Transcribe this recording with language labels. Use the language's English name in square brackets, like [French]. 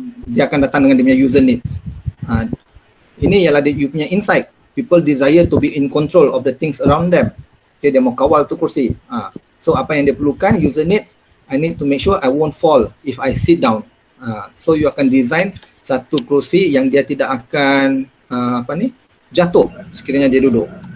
[Malay] Dia akan datang dengan dia punya user needs. Ini ialah dia punya insight. [English] People desire to be in control of the things around them. Okay, dia mau kawal tu kursi. So apa yang dia perlukan, user needs, I need to make sure I won't fall if I sit down. [Malay] So you akan design satu kursi yang dia tidak akan jatuh sekiranya dia duduk.